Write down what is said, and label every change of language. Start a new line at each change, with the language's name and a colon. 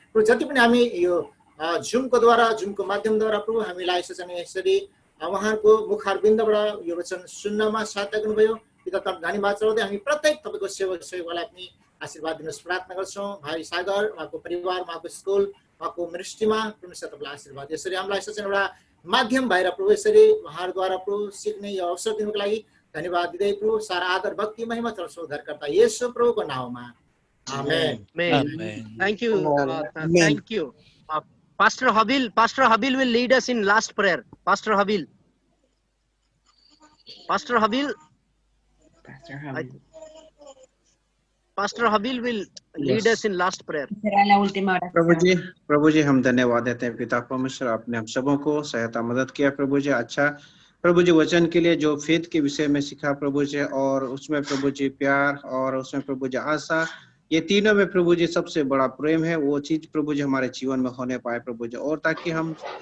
Nepali: जति पनि हामी यो जुमको माध्यमद्वारा प्रभु हामीलाई यसरी उहाँको मुखारबिन्दबाट यो वचन सुन्नमा सहायता गर्नुभयो पिता तपाईँ धन्यवाद चढाउँदै हामी प्रत्येक तपाईको सेवकलाई पनि आशीर्वाद दिनुहोस् प्रार्थना गर्छौं भाइ सागर उहाँको परिवार उहाँको स्कुल उहाँको मिनिस्ट्रीमा परमेश्वर तपाईलाई आशीर्वाद यसरी हामीलाई एउटा माध्यम भएर प्रभु यसरी उहाँहरूद्वारा प्रभु सिक्ने यो अवसर दिनुको लागि धन्यवाद दिँदै प्रभु सारा आदर भक्ति महिमा चढाउँछौं उद्धारकर्ता येशू प्रभुको नाममा आमेन
English: Thank you. Pastor Habil will lead us in last prayer. Pastor Habil. Pastor Habil will lead us in last prayer.
Spanish: Será la última oración.
Hindi: प्रभु जी हम धन्यवाद देते हैं पिता परमेश्वर आपने हम सबों को सहायता मदद किया प्रभु जी अच्छा प्रभु जी वचन के लिए जो फेथ के विषय में सिखा प्रभु जी और उसमें प्रभु जी प्यार और उसमें प्रभु जी आशा ये तीनों में प्रभु जी सबसे बड़ा प्रेम है वो चीज प्रभु जी हमारे जीवन में होने पाए प्रभु जी और ताकि हम